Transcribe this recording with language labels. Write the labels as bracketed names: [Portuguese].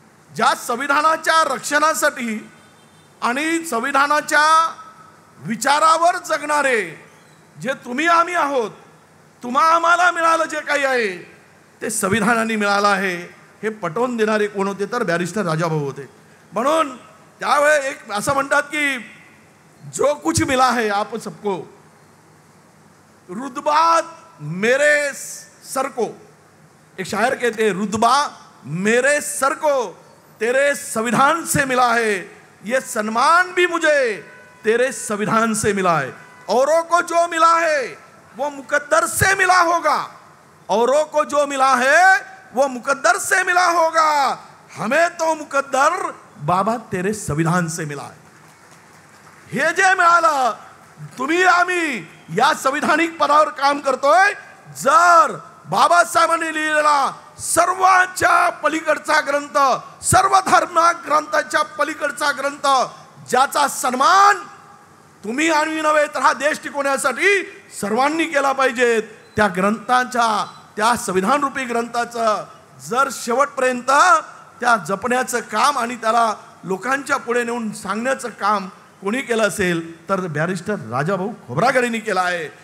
[Marathi] ज्या संविधानाच्या रक्षणासाठी आणि संविधानाच्या विचारावर जगणारे जे तुम्ही आम्ही आहोत, आम्हाला मिळालं जे काही आहे ते संविधानाने मिळालं आहे, हे पटवून देणारे कोण होते तर बॅरिस्टर राजाभाऊ होते. म्हणून त्यावेळी एक असं म्हणतात की [Hindi] जो कुछ मिला है आप सबको, रुतबा मेरे सर को, एक शायर कहते हैं रुतबा मेरे सर को तेरे संविधान से मिला है, ये सम्मान भी मुझे तेरे संविधान से मिला है. औरों को जो मिला है वो मुकद्दर से मिला होगा, औरों को जो मिला है वो मुकद्दर से मिला होगा, हमें तो मुकद्दर बाबा तेरे संविधान से मिला आहे. [Marathi] हे जे मिळालं, तुम्ही आम्ही या संविधानिक पदावर काम करतोय. जर बाबासाहेबांनी लिहिलेला सर्वांच्या पलीकडचा ग्रंथ, सर्व धर्म ग्रंथाच्या पलीकडचा ग्रंथ, ज्याचा सन्मान तुम्ही आणि नव्हे तर हा देश टिकवण्यासाठी सर्वांनी केला पाहिजे, त्या ग्रंथाच्या, त्या संविधान रूपी ग्रंथाचं जर शेवटपर्यंत त्या जपण्याचं काम आणि त्याला लोकांच्या पुढे नेऊन सांगण्याचं काम कोणी केलं असेल तर बॅरिस्टर राजाभाऊ खोब्रागडेंनी केलं आहे.